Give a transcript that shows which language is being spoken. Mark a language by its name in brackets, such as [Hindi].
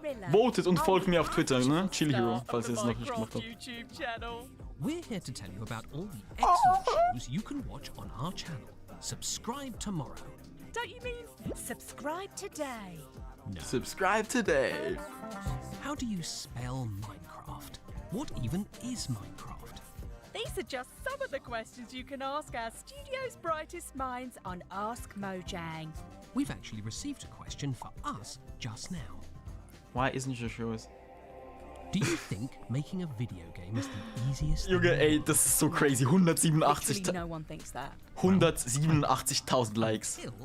[German] Votet und folgt mir auf Twitter, ne? Chili Hero, falls ihr es noch nicht gemacht habt. [English] We're here to tell you about all the excellent shows you can watch on our channel. Subscribe tomorrow. Don't you mean subscribe today? No. Subscribe today. How do you spell Minecraft? What even is Minecraft? These are just some of the questions you can ask our studio's brightest minds on Ask Mojang. We've actually received a question for us just now. Why isn't your shows? Do you think making a video game is the easiest? [German] Junge, ey, das ist so crazy. 187.000 Likes.